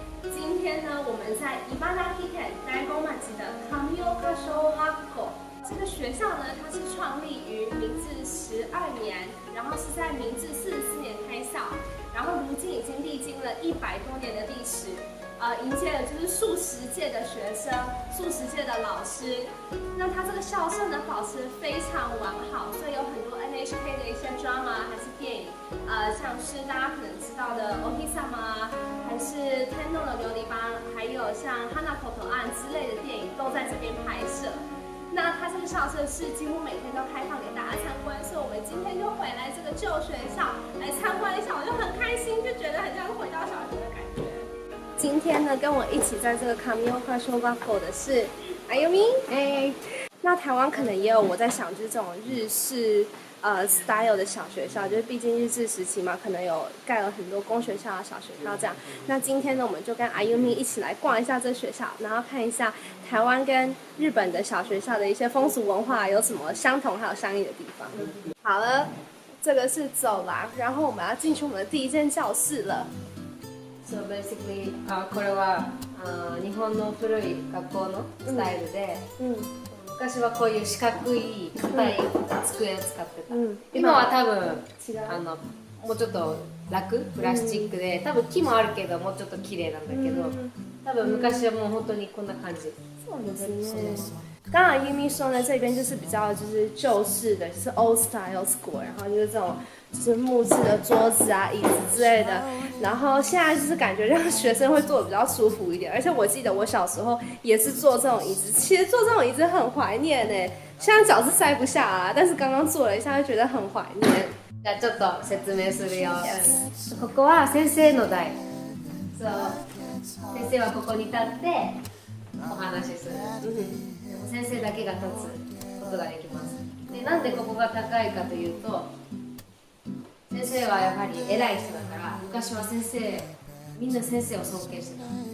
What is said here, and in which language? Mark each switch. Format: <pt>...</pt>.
<zh>今天呢，我们在茨城県大子町的上岡小学校。这个学校呢，它是创立于明治12年，然后是在明治44年开校，然后如今已经历经了100多年的历史，迎接了就是数十届的学生、数十届的老师。那它这个校舍呢，保持非常完好，所以有很多 NHK 的一些 drama 还是电影，像是大家可能知道的《おひさま》，还是《天皇的琉璃邦》，还有像《哈娜口头案》之类的电影都在这边拍摄。那它这个校舍是几乎每天都开放给大家参观，所以我们今天就回来这个旧学校来参观一下，我就很开心，就觉得很像回到小学的感觉。今天呢，跟我一起在这个上岡小学校的是Ayumi。那台湾可能也有我在想，就是这种日式style 的小学校，就是毕竟日治时期嘛，可能有盖了很多公学校、小学校这样。那今天呢，我们就跟Ayumi一起来逛一下这学校，然后看一下台湾跟日本的小学校的一些风俗文化有什么相同还有相异的地方。好了，这个是走廊，然后我们要进去我们的第一间教室了。</zh> <en>So basically,</en> <ja>これは日本の古い学校のスタイルで、昔はこういう四角い硬い机を使ってた。今は多分もうちょっと楽プラスチックで、多分木もあるけどもうちょっと綺麗なんだけど、多分昔はもう本当にこんな感じ。そうですね。</ja> <zh>刚刚Yumi说呢，这边就是比较就是旧式的，就是</zh> <en>old style school，</en> <zh>然后就是这种就是木质的桌子啊、椅子之类的。然后现在就是感觉让学生会坐得比较舒服一点，而且我记得我小时候也是坐这种椅子，其实坐这种椅子很怀念呢。现在脚是塞不下啊，但是刚刚坐了一下，就觉得很怀念。</zh> <ja>じゃあちょっと説明するよ。ここは先生の台。そう。先生はここに立ってお話しする。先生だけが立つことができます。で、なんでここが高いかというと、先生はやはり偉い人だから、昔はみんな先生を尊敬してた。</ja>